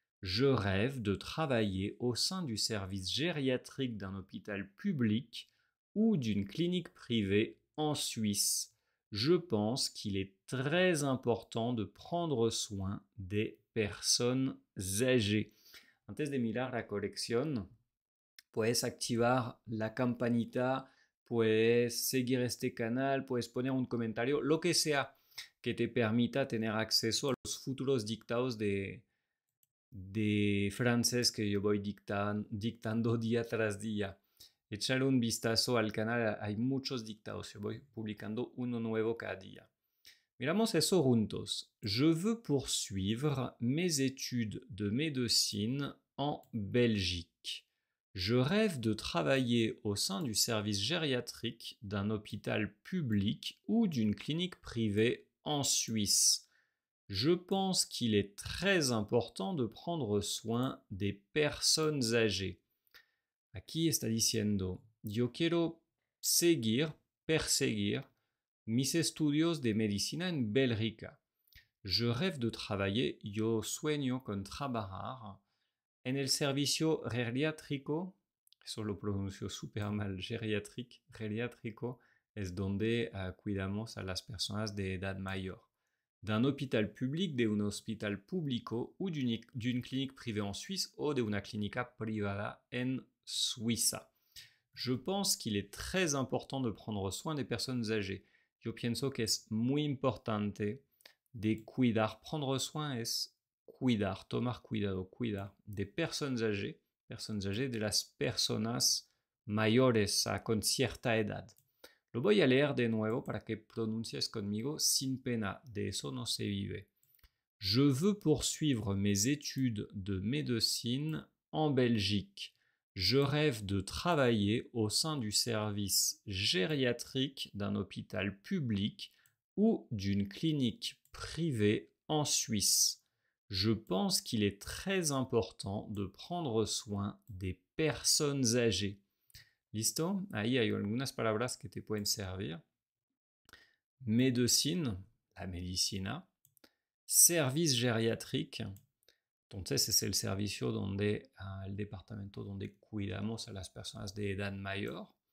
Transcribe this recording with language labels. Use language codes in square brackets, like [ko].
[fr] Je rêve de travailler au sein du service gériatrique d'un hôpital public ou d'une clinique privée en Suisse. Je pense qu'il est très important de prendre soin des personnes âgées. [es] Antes de mirar la colección, puedes activar la campanita, puedes seguir este canal, puedes poner un comentario, lo que sea que te permita tener acceso a los futuros dictados de francés que yo voy dictando día tras día. Échale un vistazo al canal, hay muchos dictados, yo voy publicando uno nuevo cada día. Miramos eso juntos. [fr] Je veux poursuivre mes études de médecine en Belgique. Je rêve de travailler au sein du service gériatrique d'un hôpital public ou d'une clinique privée en Suisse. Je pense qu'il est très important de prendre soin des personnes âgées. [es] Aquí está diciendo, yo quiero perseguir mis estudios de medicina en Bélgica. [fr] Je rêve de travailler, [es] yo sueño con trabajar en el servicio geriátrico, eso lo pronuncio súper mal, geriátrico es donde cuidamos a las personas de edad mayor. [fr] D'un hôpital public, [es] de un hospital público [fr] ou d'une clinique privée en Suisse ou [es] de una clínica privada en Suiza. [fr] Je pense qu'il est très important de prendre soin des personnes âgées. [es] Yo pienso que es muy importante de cuidar. Prendre soin es cuidar, tomar cuidado, cuidar de personas âgées, de las personas mayores con cierta edad. Lo voy a leer de nuevo para que pronuncies conmigo sin pena, de eso no se vive. [fr] Je veux poursuivre mes études de médecine en Belgique. Je rêve de travailler au sein du service gériatrique d'un hôpital public ou d'une clinique privée en Suisse. Je pense qu'il est très important de prendre soin des personnes âgées. [es] ¿Listo? Ahí hay algunas palabras que te pueden servir. Médecine, la medicina. Service gériatrique, Entonces es el servicio donde, el departamento donde cuidamos a las personas de edad mayor.